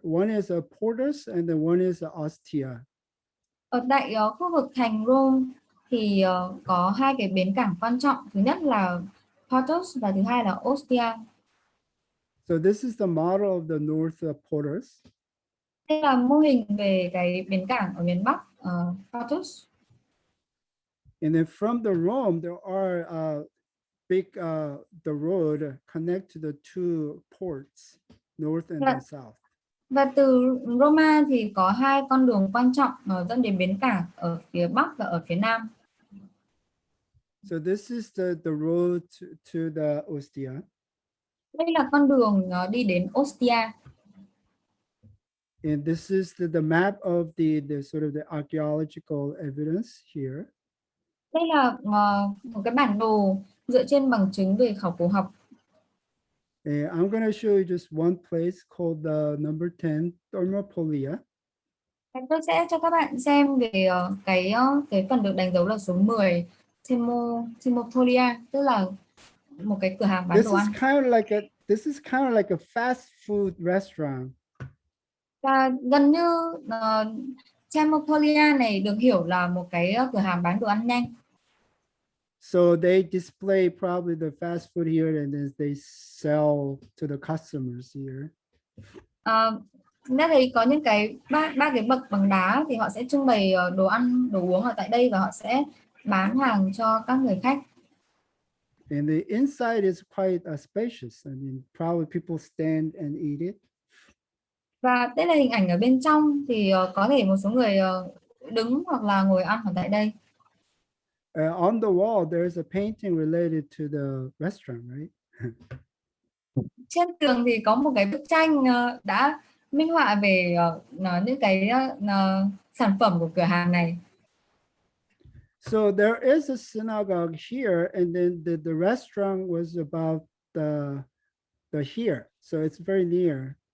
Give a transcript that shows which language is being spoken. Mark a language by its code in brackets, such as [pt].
[en] One is Portus, and then one is Ostia. [vi] Ở tại khu vực thành Rome thì có hai cái bến cảng quan trọng. Thứ nhất là Portus và thứ hai là Ostia. [en] So this is the model of the North Portus. [vi] Đây là mô hình về cái bến cảng ở miền Bắc, Portus. [en] And then from the Rome, there are the road connect to the two ports, north and south. [vi] Và từ Roma thì có hai con đường quan trọng dẫn đến bến cảng ở phía Bắc và ở phía Nam. [en] So this is the road to the Ostia. [vi] Đây là con đường đi đến Ostia. [en] And this is the map of the sort of the archaeological evidence here. [vi] Đây là một cái bản đồ dựa trên bằng chứng về khảo cổ học. [en] I'm going to show you just one place called the number 10 Thermopolia. [vi] Tôi sẽ cho các bạn xem về cái phần được đánh dấu là số 10 Thermopolia, tức là một cái cửa hàng bán đồ ăn. [en] This is kind of like a fast food restaurant. [vi] Và gần như Thermopolia này được hiểu là một cái cửa hàng bán đồ ăn nhanh. [en] So they display probably the fast food here and then they sell to the customers here. [vi] Chúng ta thấy có những cái ba cái bậc bằng đá thì họ sẽ trưng bày đồ ăn đồ uống ở tại đây và họ sẽ bán hàng cho các người khách. [en] And the inside is quite spacious. I mean, probably people stand and eat it. [vi] Và đây là hình ảnh ở bên trong thì có thể một số người đứng hoặc là ngồi ăn ở tại đây. [en] On the wall, there's a painting related to the restaurant, right? [vi] Trên tường thì có một cái bức tranh đã minh họa về những cái sản phẩm của cửa hàng này. [en] So there is a synagogue here, and then the restaurant was about the here, so it's very near.